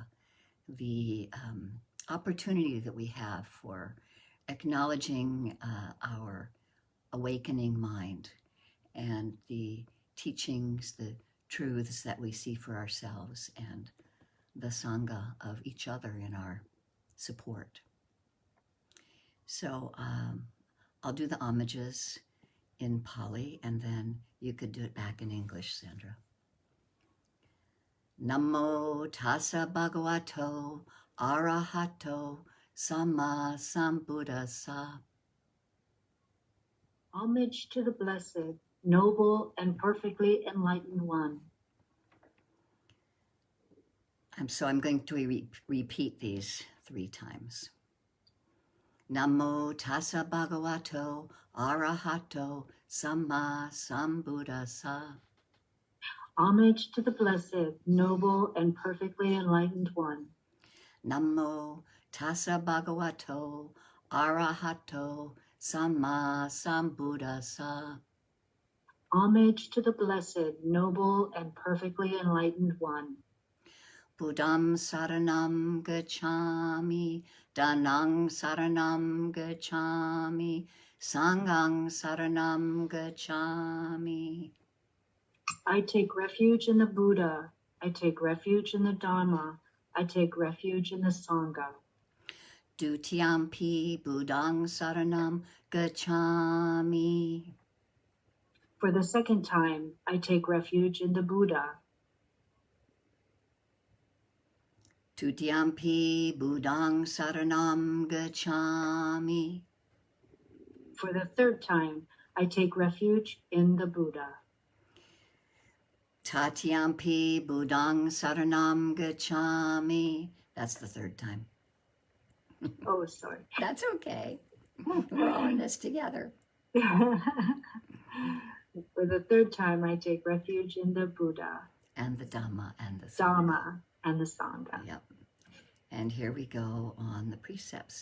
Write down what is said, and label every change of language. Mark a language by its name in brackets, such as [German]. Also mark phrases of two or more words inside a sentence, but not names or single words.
[English] The opportunity that we have for acknowledging our awakening mind and the teachings, the truths that we see for ourselves, and the Sangha of each other in our support. So I'll do the homages in Pali, and then you could do it back in English, Sandra. [Pali] Namo tassa bhagavato arahato samma sambuddhassa. [English] Homage to the Blessed, Noble, and Perfectly Enlightened One. I'm going to repeat these 3 times. [Pali] Namo tassa bhagavato arahato samma sambuddhassa. [English] Homage to the Blessed, Noble, and Perfectly Enlightened One. [Pali] Namo tassa bhagavato arahato samma sambuddhassa. [English] Homage to the Blessed, Noble, and Perfectly Enlightened One. [Pali] Buddham saranam gacchami, Dhanang saranam gacchami, Sanghang saranam gacchami. [English] I take refuge in the Buddha. I take refuge in the Dhamma. I take refuge in the Sangha. [Pali] Dutiyampi Buddhang saranam gacchami. [English] For the 2nd time, I take refuge in the Buddha. [Pali] Tutiyampi Buddhang saranam gacchami. [English] For the 3rd time, I take refuge in the Buddha. [Pali] Tatiyampi Buddhang saranam gacchami. [English] That's the 3rd time. Oh, sorry. That's okay. We're all in this together. For the 3rd time, I take refuge in the Buddha. And the Dhamma and the Sangha. Dhamma and the Sangha. Yep. And here we go on the precepts.